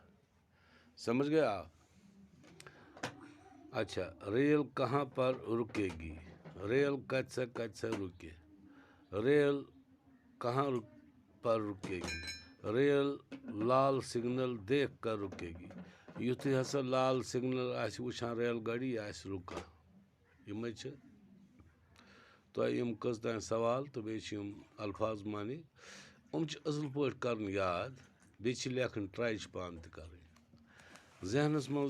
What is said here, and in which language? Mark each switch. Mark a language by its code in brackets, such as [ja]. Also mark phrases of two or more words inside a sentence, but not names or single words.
[ur] سمجھ گئے آپ؟ اچھا، ریل کہاں پر رکے گی؟ ریل کت سے رکے؟ ریل کہاں پر رکے گی؟ ریل لال سگنل دیکھ کر رکے گی۔ [ks] یُتھُے ہسا لال سگنل آسہِ وٕچھان ریل گاڑی، یہِ آسہِ رُکان۔ یِمے چھِ تۄہہِ یِم کٔژ تانۍ سوال تہٕ بیٚیہِ چھِ یِم الفاظ معنی، یِم چھِ اصل پٲٹھۍ کَرٕنۍ یاد، بیٚیہِ چھِ لیکھٕنۍ، ٹراے چھِ پانہٕ تہِ کَرٕنۍ ذہنَس منٛز۔